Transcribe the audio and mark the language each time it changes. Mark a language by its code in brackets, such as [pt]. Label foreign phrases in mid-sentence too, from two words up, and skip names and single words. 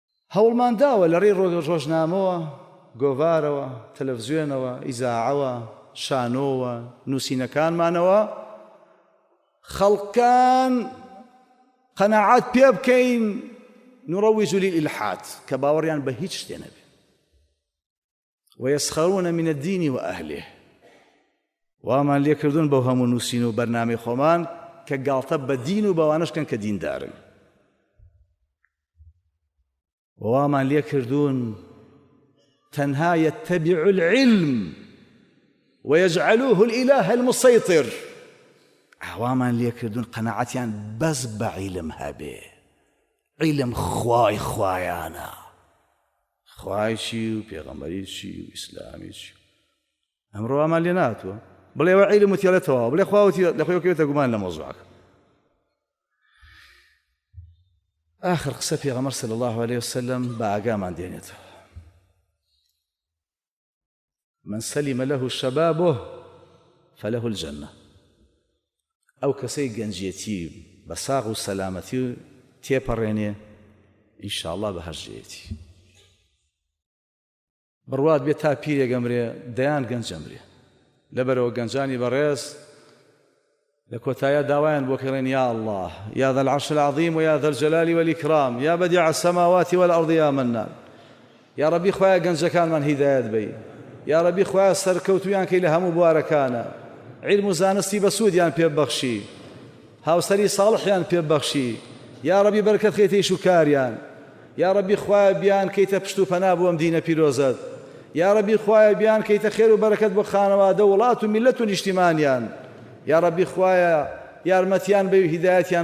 [ckb] هەوڵمان داوە لە ڕێی ڕۆژنامەوە، گۆڤارەوە، تەلەڤیزیۆنەوە، ئیزاعەوە، شانۆوە، نووسینەکانمانەوە خەڵکان قەناعات پێ بکەین [ar] نوڕەویج للإلحاد [ckb] کە باوەڕیان بە هیچ شتێ نەبێ [ar] ويسخرون من الدين وأهله [ckb] وامان لێکردوون بەو هەموو نووسین و بەرنامەی خۆمان کە گاڵتە بە دین و بەوانەشکەن کە دیندارن وامان لێکردوون تەنها [ar] يتبع العلم ويجعلوه الإله المسيطر [ckb] وامان لێکردوون قەناعەتیان بەس بە عیلم هەبێ عیلم خوایانە خوای چی و پێغەمبەری چی و ئیسلامی چی ئەمڕۆ وامان لێ ناتوە بڵێ ئەوە عیلم وتیێڵێتەوە بڵێ خواوتی لە خۆی وەکەوێتە گومان لە مۆزوعەکە آخر قسە پێغەمبەر [ar] صلی الله عليه وسلم [ckb] بە ئاگامان دێنێتەوە [ar] من سلم له شبابه فله الجنة [ckb] ئەو کەسەی گەنجێتی بە ساغ و سەلامەتی تێپەڕێنێ ئینشاءالله بەهەژێتی بڕوات بێت تا پیرێگەمرێ دەیان گەنجەمرێ لەبەرەوە گەنجانی بەڕێز لە کۆتایە داوایان بۆ کەڕێن [ar] یا الله یا ذا العرش العظيم ويا ذا الجلال والإكرام يا بديع السماوات والأرض يا منان يا ربي [ckb] خوایە گەنجەکانمان هیدایەت بەی [ar] یا ربی [ckb] خوایە سەرکەوتویان کەی لە هەموو بوارەکانە علم و زانستی بەسوودیان پێبەخشی هاوسەری ساڵحیان پێبەخشی [ar] یا ربی [ckb] بەرکەت خێتەی شوکاریان [ar] یا ربی [ckb] خوایە بیان کەیتە پشت و پەنا بۆ ئەم دینە پیرۆزەت [ar] یا ربی [ckb] خوایە بیان کەیتە خێر و بەرەکەت بۆ خانەوادە وڵات و میلەت و نیشتیمانیان [ar] یا ربی [ckb] خوایە یارمەتیان بێ و هیدایەتیان